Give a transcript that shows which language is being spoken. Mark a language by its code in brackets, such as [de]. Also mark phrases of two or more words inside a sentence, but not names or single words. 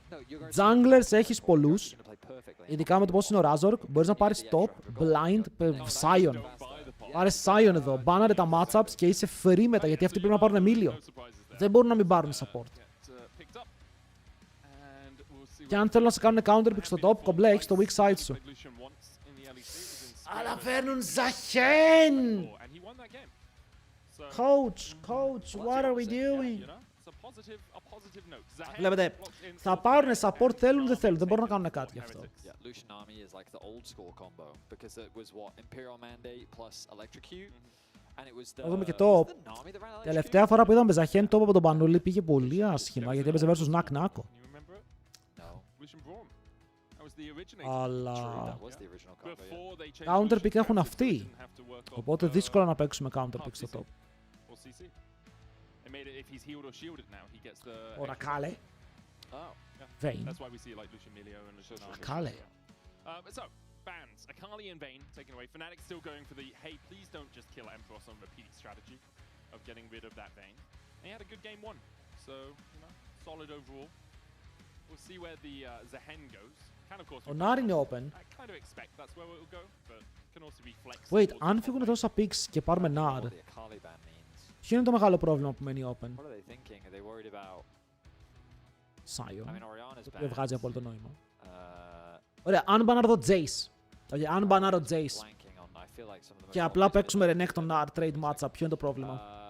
[el] Junglers έχεις πολλούς. Ειδικά με το πώς είναι ο Razork. Μπορείς να πάρεις top, blind, Sion. Πάρες Sion εδώ. Μπάναρε τα matchups και είσαι free μετά, γιατί αυτοί πρέπει να πάρουν Emilio. Δεν μπορούν να μην πάρουν support. Και αν θέλουν να σε κάνουν [en] counter pick [el] στο top, κομπλέ, έχεις το [en] weak side [el] σου. Αλλά φέρνουν Zahen! [en] Coach, what are we doing? [el] Βλέπετε, θα πάρουν support, θέλουν δεν θέλουν, δεν μπορούν να κάνουν κάτι γι' αυτό. Θα δούμε και top. Τελευταία φορά που είδαμε Zahen top από τον Πανούλη πήγε πολύ άσχημα, γιατί έπαιζε versus Nak Nako. Αλλά [en] counter pick [el] έχουν αυτοί, οπότε δύσκολο να παίξουμε [en] counter pick [el] στο top. Ωρα κάλε. Vayne. Κάλε. [en] So, bans. Akali and Vayne taken away. Fnatic still going for the, hey, please don't just kill Emperor on repeat strategy of getting rid of that Vayne. And he had a good game one. So, you know, solid overall. We'll see where the Zahen goes. Can of course [el] Ο Nari είναι open. [en] I kind of expect that's where it will go, but can also be flexible. Wait, [el] αν φύγουν τόσα picks και πάρουμε Nar, ποιο είναι το μεγάλο πρόβλημα που μένει open? Sion. Δεν βγάζει απόλυτο νόημα. Ωραία, αν μπανάρω το Jace. Αν μπανάρω Jace και απλά παίξουμε Renekton Nar [en] trade matchup, [el] ποιο είναι το πρόβλημα?